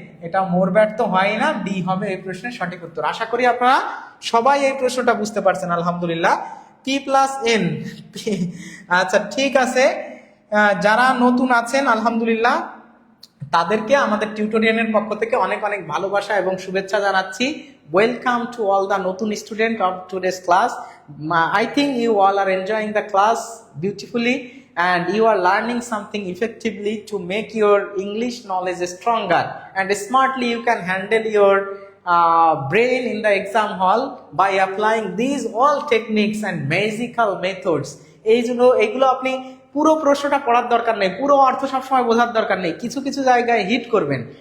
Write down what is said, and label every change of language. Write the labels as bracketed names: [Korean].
[Bangla] এটা মোর ব্যাট তো হয় না, ডি হবে এই প্রশ্নের সঠিক উত্তর। আশা করি আপনারা সবাই এই প্রশ্নটা বুঝতে পারছেন আলহামদুলিল্লাহ। P+N আচ্ছা ঠিক আছে, যারা নতুন আছেন আলহামদুলিল্লাহ তাদেরকে আমাদের টিউটোরিয়ালের পক্ষ থেকে অনেক অনেক ভালোবাসা এবং শুভেচ্ছা জানাচ্ছি। [English] Welcome to all the নতুন student of today's class. I think you all are enjoying the class beautifully and you are learning something effectively to make your English knowledge stronger, and smartly you can handle your brain in the exam hall by applying these all techniques and magical methods. [Bangla] এইগুলো আপনি পুরো প্রশ্নটা পড়ার দরকার নেই, পুরো অর্থ সবসময় বোঝার দরকার নেই, কিছু কিছু জায়গায় হিট করবেন।